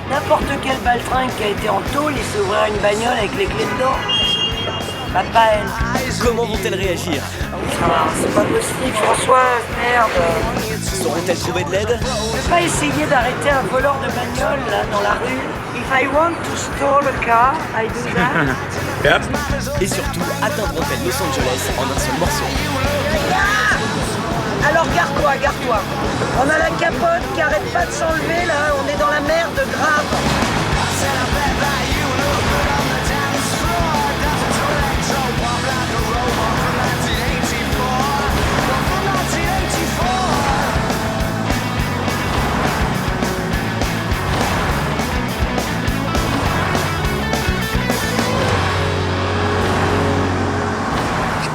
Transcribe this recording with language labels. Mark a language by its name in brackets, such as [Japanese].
[French] N'importe quel baltringue qui a été en tôle, il s'ouvrira une bagnole avec les clés dedans. Bah, pas elle. Comment vont-elles réagir? Ah, c'est pas possible, Françoise, merde. Sauront-elles trouver de l'aide? Je peux pas essayer d'arrêter un voleur de bagnole, là, dans la rue. [English] If I want to steal a car, I do that. [French] Et surtout, atteindront-elles Los Angeles en un seul morceau? Alors garde-toi, garde-toi. On a la capote qui arrête pas de s'enlever, là. On est dans la merde grave.